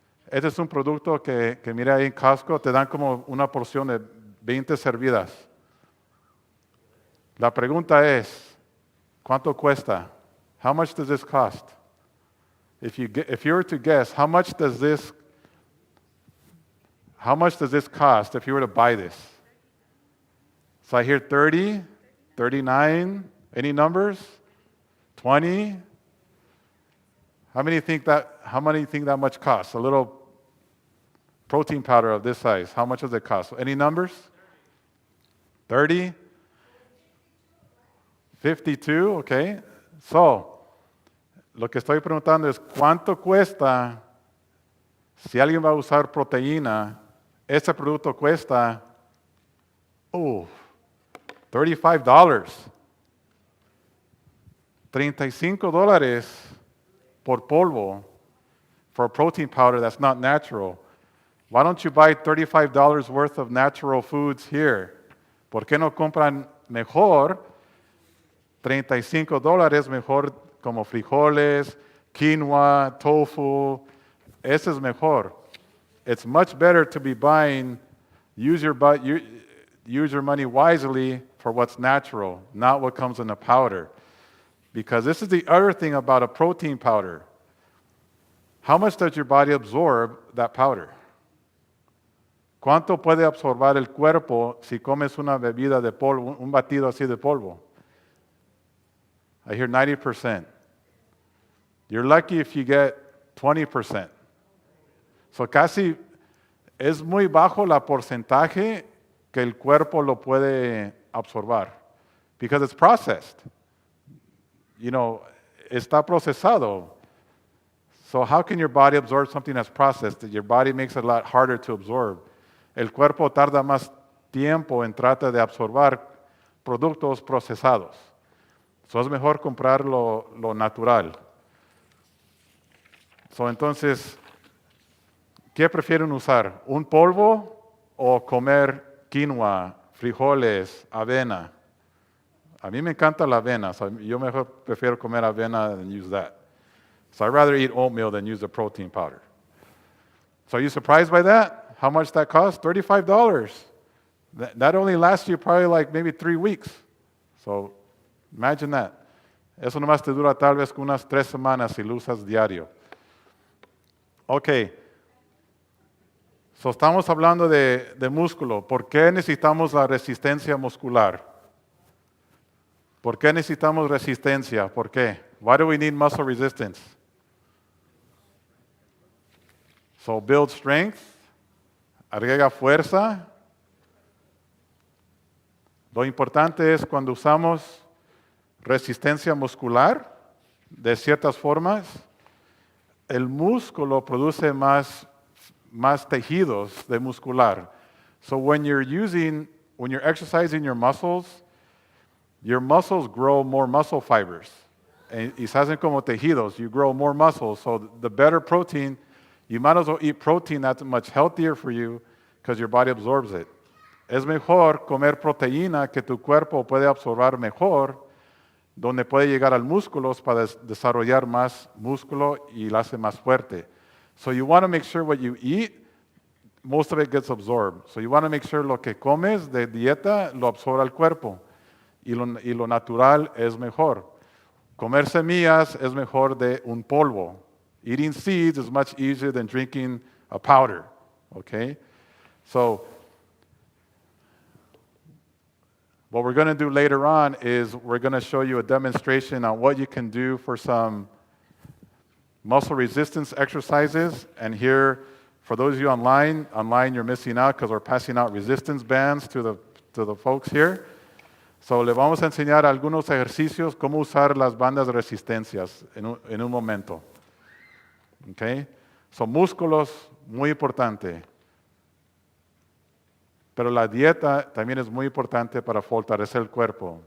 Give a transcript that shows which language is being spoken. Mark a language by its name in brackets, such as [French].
[Spanish] Este es un producto que mira ahí en Costco, te dan como una porción de 20 servidas. La pregunta es, ¿cuánto cuesta? [English] How much does this cost? If you were to guess, how much does this cost if you were to buy this? So I hear 30, 39, any numbers? 20? How many think that much costs? A little protein powder of this size. How much does it cost? Any numbers? 30? 52, okay. [Spanish] So, lo que estoy preguntando es, ¿cuánto cuesta si alguien va a usar proteína? Este producto cuesta, $35. [English] $35 [Spanish] por polvo [English] for a protein powder that's not natural. Why don't you buy $35 worth of natural foods here? [Spanish] ¿Por qué no compran mejor? $35 mejor como frijoles, quinoa, tofu. Ese es mejor. [English] It's much better to be buying, use your money wisely for what's natural, not what comes in a powder. Because this is the other thing about a protein powder. How much does your body absorb that powder? [Spanish] ¿Cuánto puede absorber el cuerpo si comes una bebida de polvo, un batido así de polvo? [English] I hear 90%. You're lucky if you get 20%. [Spanish] So casi es muy bajo la porcentaje que el cuerpo lo puede absorber. [English] Because it's processed. You know, [Spanish] está procesado. [English] So how can your body absorb something that's processed? Your body makes it a lot harder to absorb. [Spanish] El cuerpo tarda más tiempo en tratar de absorber productos procesados. So es mejor comprar lo natural. So entonces, ¿qué prefieren usar? ¿Un polvo o comer quinoa, frijoles, avena? A mí me encanta la avena, so yo mejor prefiero comer avena [English] than use that. So I'd rather eat oatmeal than use the protein powder. So are you surprised by that? how much that costs? $35. That only lasts you probably like maybe 3 weeks. So imagine that. [Spanish] Eso nomás te dura tal vez unas 3 semanas si lo usas diario. Ok. So estamos hablando de músculo. ¿Por qué necesitamos la resistencia muscular? ¿Por qué necesitamos resistencia? ¿Por qué? [English] Why do we need muscle resistance? So build strength, [Spanish] agrega fuerza. Lo importante es cuando usamos resistencia muscular, de ciertas formas, el músculo produce más tejidos de muscular. [English] So when you're exercising your muscles grow more muscle fibers. [Spanish] Y se hacen como tejidos. [English] You grow more muscles. So the better protein, you might as well eat protein that's much healthier for you because your body absorbs it. [Spanish] Es mejor comer proteína que tu cuerpo puede absorber mejor, donde puede llegar al músculo para desarrollar más músculo y lo hace más fuerte. [English] So you want to make sure what you eat, most of it gets absorbed. So you want to make sure [Spanish] lo que comes de dieta lo absorbe el cuerpo. Y lo natural es mejor. Comer semillas es mejor de un polvo. [English] Eating seeds is much easier than drinking a powder. Okay? So what we're going to do later on is we're going to show you a demonstration on what you can do for some muscle resistance exercises. And here, for those of you online you're missing out because we're passing out resistance bands to the folks here. [Spanish] So le vamos a enseñar algunos ejercicios cómo usar las bandas de resistencias en un momento. Okay? So músculos, muy importante. Pero la dieta también es muy importante para fortalecer el cuerpo.